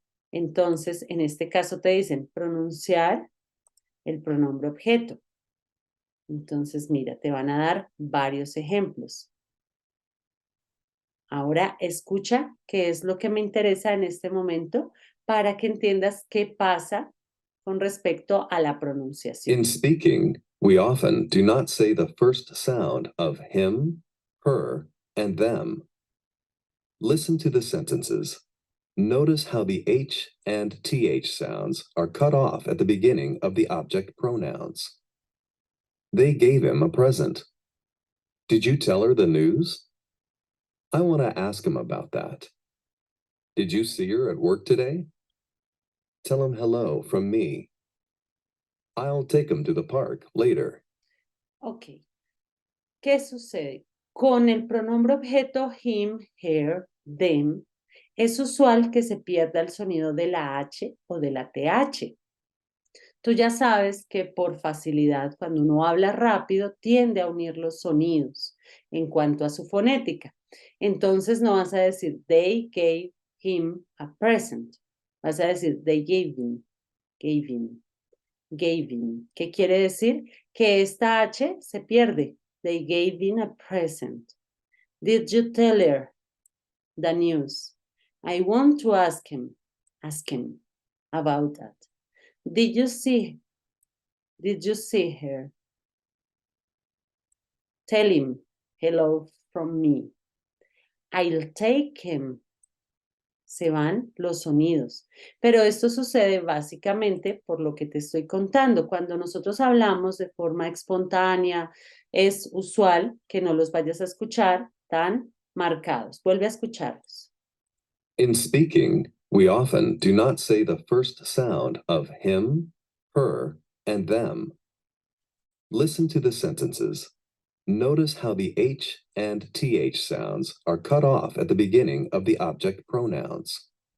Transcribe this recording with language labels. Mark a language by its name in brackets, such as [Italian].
[Spanish] Entonces, en este caso te dicen pronunciar el pronombre objeto. Entonces, mira, te van a dar varios ejemplos. Ahora escucha qué es lo que me interesa en este momento para que entiendas qué pasa con respecto a la pronunciación. [English] In speaking, we often do not say the first sound of him, her, and them. Listen to the sentences. Notice how the H and TH sounds are cut off at the beginning of the object pronouns. They gave him a present. Did you tell her the news? I want to ask him about that. Did you see her at work today? Tell him hello from me. I'll take him to the park later. [Spanish] Ok. ¿Qué sucede? Con el pronombre objeto him, her, them, es usual que se pierda el sonido de la H o de la TH. Tú ya sabes que por facilidad, cuando uno habla rápido, tiende a unir los sonidos en cuanto a su fonética. Entonces no vas a decir, they gave him a present. [English] Vas a decir, they gave him, gave him, gave him. ¿Qué quiere decir? [Spanish] Que esta H se pierde. They gave him a present. [English] Did you tell her the news? I want to ask him about that. Did you see her? Tell him hello from me. I'll take him. [Spanish] Se van los sonidos. Pero esto sucede básicamente por lo que te estoy contando. Cuando nosotros hablamos de forma espontánea, es usual que no los vayas a escuchar tan marcados. Vuelve a escucharlos. [English] In speaking, we often do not say the first sound of him, her, and them. Listen to the sentences. Notice how the H and TH sounds are cut off at the beginning of the object pronouns.